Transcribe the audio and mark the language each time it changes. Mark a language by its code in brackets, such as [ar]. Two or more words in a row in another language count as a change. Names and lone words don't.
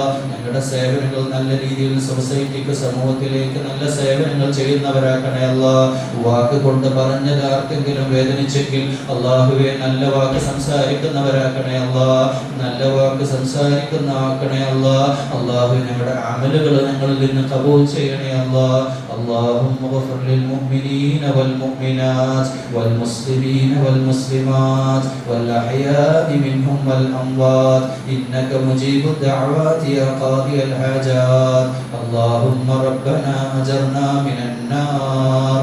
[ml] ഞങ്ങളുടെ സേവനങ്ങൾ നല്ല രീതിയിൽ സൊസൈറ്റിക്ക്, സമൂഹത്തിലേക്ക് നല്ല സേവനങ്ങൾ ചെയ്യുന്നവരാക്കണേ അല്ലാഹ്. വാക്ക് കൊണ്ട് പറഞ്ഞത് ആർക്കെങ്കിലും വേദനിച്ചെങ്കിൽ അല്ലാഹുവേ, നല്ല വാക്ക് സംസാരിക്കുന്നവരാക്കണേ അല്ലാ, നല്ല വാക്ക് സംസാരിക്കുന്ന ആക്കണേ അല്ലാ. അല്ലാഹു ഞങ്ങളുടെ അമലുകൾ ഞങ്ങളിൽ നിന്ന് ഖബൂൽ ചെയ്യണേ അല്ലാ. [ar] اللهم اغفر للمؤمنين والمؤمنات والمسلمين والمسلمات والأحياء منهم والأموات إنك مجيب الدعوات يا قاضي الحاجات. اللهم ربنا أجرنا من النار.